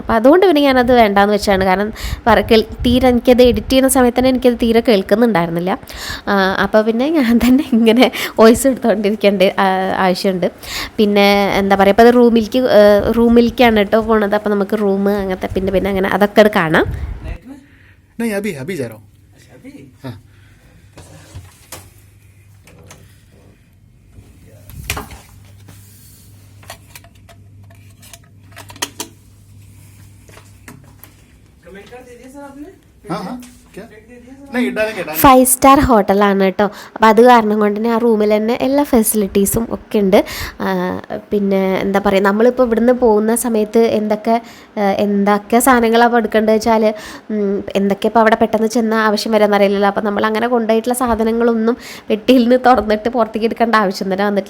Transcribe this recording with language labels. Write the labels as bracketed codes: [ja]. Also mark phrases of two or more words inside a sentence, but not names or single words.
[ml] അപ്പോൾ അതുകൊണ്ട് പിന്നെ ഞാനത് വേണ്ടാന്ന് വെച്ചാണ്. കാരണം തീരെ എനിക്കത് എഡിറ്റ് ചെയ്യുന്ന സമയത്ത് തന്നെ എനിക്കത് തീരെ കേൾക്കുന്നുണ്ടായിരുന്നില്ല. അപ്പോൾ പിന്നെ ഞാൻ തന്നെ ഇങ്ങനെ വോയിസ് എടുത്തുകൊണ്ടിരിക്കേണ്ട ആവശ്യമുണ്ട്. പിന്നെ എന്താ പറയുക, അപ്പോൾ അത് റൂമിലേക്കാണ് കേട്ടോ പോണത്. അപ്പോൾ നമുക്ക് റൂം അങ്ങനത്തെ പിന്നെ അങ്ങനെ അതൊക്കെ അത് കാണാം. [hi] नहीं अभी जा रहा हूँ. हाँ कमेंट कर दीजिए सर आपने. हाँ क्या नहीं डालेंगे [ml] 5 സ്റ്റാർ ഹോട്ടലാണ് കേട്ടോ. അപ്പോൾ അത് കാരണം കൊണ്ട് തന്നെ ആ റൂമിൽ തന്നെ എല്ലാ ഫെസിലിറ്റീസും ഒക്കെ ഉണ്ട്. പിന്നെ എന്താ പറയുക, നമ്മളിപ്പോൾ ഇവിടുന്ന് പോകുന്ന സമയത്ത് എന്തൊക്കെ സാധനങ്ങളാണ് എടുക്കേണ്ടത് വെച്ചാൽ എന്തൊക്കെ ഇപ്പോൾ അവിടെ പെട്ടെന്ന് ചെന്ന ആവശ്യം വരാമെന്നറിയില്ലല്ലോ. അപ്പോൾ നമ്മൾ അങ്ങനെ കൊണ്ടുപോയിട്ടുള്ള സാധനങ്ങളൊന്നും പെട്ടിയിൽ നിന്ന് തുറന്നിട്ട് പുറത്തേക്ക് എടുക്കേണ്ട ആവശ്യം തന്നെ വന്നിട്ടില്ല.